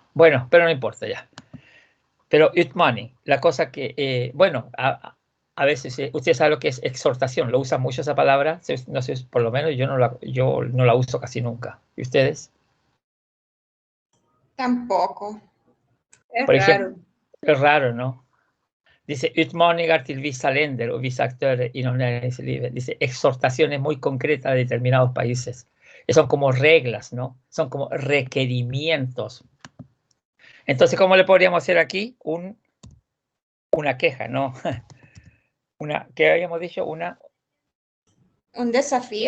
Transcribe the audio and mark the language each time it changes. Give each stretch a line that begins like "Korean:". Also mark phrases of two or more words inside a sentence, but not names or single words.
Spanish: Bueno, pero no importa ya. Pero utmani, la cosa que, bueno, a veces, usted sabe lo que es exhortación, lo usa mucho esa palabra, no sé, por lo menos yo no la uso casi nunca. ¿Y ustedes? Tampoco. Es Por raro. ejemplo, es raro, ¿no?
Swedish: Dice utmaningar till vissa länder och vissa aktörer inom näringslivet.
Spanish: Dice exhortaciones muy concretas de determinados países. Son como reglas, ¿no? Son como requerimientos. Entonces, ¿cómo le podríamos hacer aquí? Una queja, ¿no? ¿Qué habíamos dicho? ¿Un desafío?